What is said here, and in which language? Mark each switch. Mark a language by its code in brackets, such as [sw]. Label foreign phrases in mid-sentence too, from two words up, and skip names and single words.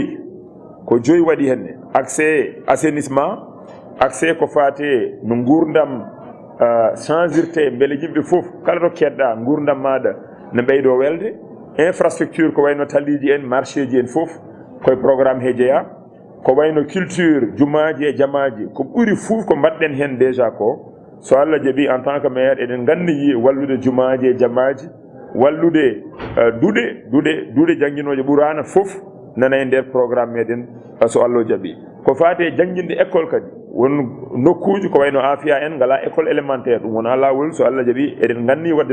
[ff] joyi waɗi henne ACCES assainissement ACCES ko fate no gurdam changirte beele yimɓe foof kala to keɗɗa gurdam maɗa ne ɓeydo welde infrastructure ko wayno taliji en marché ji en foof koye programme he jeeya ko wayno culture jumaji e jamaji ko ɓuuri foof ko mbaɗɗen hen déjà ko so Allah jaaɓi [fr] en tant que maire [ff] eɗen gandi wallude jumaji e jamaji wallude duuɗe jangguinoje ɓurana foof nana e nder programme meɗen so Allah jaaɓi ko fate jangguinde école kadi won nokkuji ko wayno Afia en ngala [fr] école élémentaire [ff] ɗum wona lawol so Allah jaaɓi eɗen ganni wadde